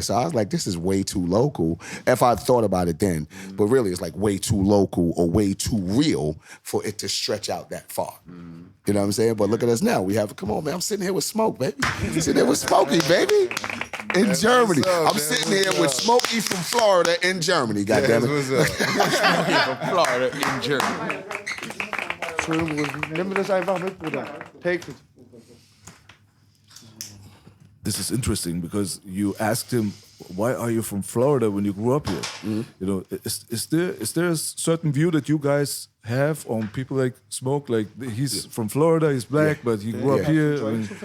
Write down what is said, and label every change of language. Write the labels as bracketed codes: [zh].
[en] So I was like, this is way too local. If I thought about it then, but really it's like way too local or way too real for it to stretch out that far. You know what I'm saying? But look at us now. Come on, man. I'm sitting here with Smoke, baby. I'm sitting here with Smokey, baby. In Germany. I'm sitting here with Smokey from Florida in Germany, goddammit. Smokey from Florida in Germany. [de] Entschuldigung, nimm mir das einfach mit, Bruder. [en] Take it. This is interesting because you asked him, why are you from Florida when you grew up here? You know, is there a certain view that you guys have on people like Smoke? Like he's from Florida, he's black, but he grew up here. I mean,